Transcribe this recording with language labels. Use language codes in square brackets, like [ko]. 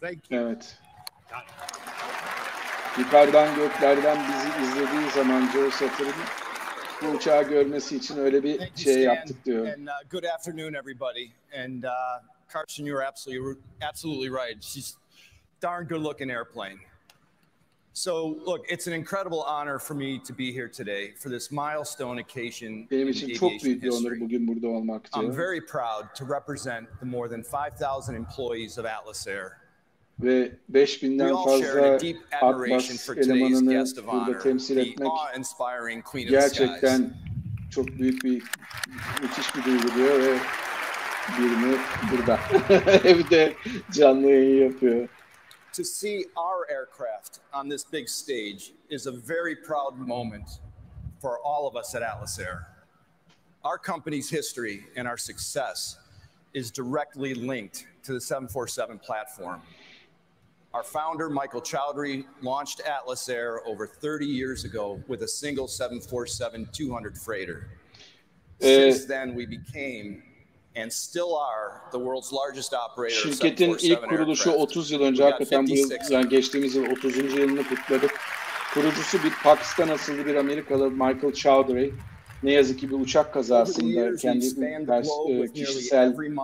[tr] Evet. Yukarıdan göklerden bizi izlediği zaman Joe Sutter'ın bu uçağı görmesi için öyle bir şey yaptık diyor. [en] Good afternoon, everybody. And Carson, you're absolutely right. She's darn good looking airplane. So, look, it's an incredible honor for me to be here today for this milestone occasion [tr] Benim [en] in [tr] için çok büyük bir onur [en] history. [tr] bugün burada olmak diyor. [en] I'm very proud to represent the more than 5,000 employees of Atlas Air. [tr] Ve 5000'den fazla Atlas elemanını burada temsil etmek gerçekten çok büyük bir, müthiş bir duygu diyor ve birini burada evde canlı yayın yapıyor. [en] To see our aircraft on this big stage is a very proud moment for all of us at Atlas Air. Our company's history and our success is directly linked to the 747 platform. Our founder, Michael Chowdhury, launched Atlas Air over 30 years ago with a single 747-200 freighter. Since then, we became and still are the world's largest operator of 747 [tr] Şirketin ilk kuruluşu 30 yıl önce, hakikaten bu yıl, yani geçtiğimiz yıl 30. yılını kutladık. Kurucusu bir Pakistan asıllı bir Amerikalı Michael Chowdhury. Ne yazık ki bir uçak kazasında kendi kişisel